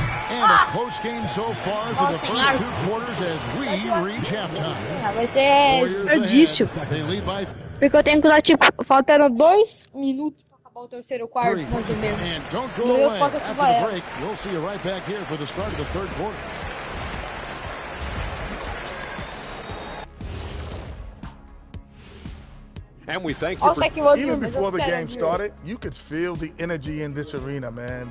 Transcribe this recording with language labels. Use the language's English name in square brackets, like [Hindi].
[English] And a close game so far for the first 2 quarters as we reach halftime. [Portuguese] Vai ser desperdício. [English] They lead by [Portuguese] Porque eu tenho que usar, tipo, faltando 2 minutos para acabar o terceiro quarto, mais ou menos. [English] And don't go away. After the break, we'll see you right back here for the start of the third quarter. And we thank you for... Even before the game started, you could feel the energy in this arena, man.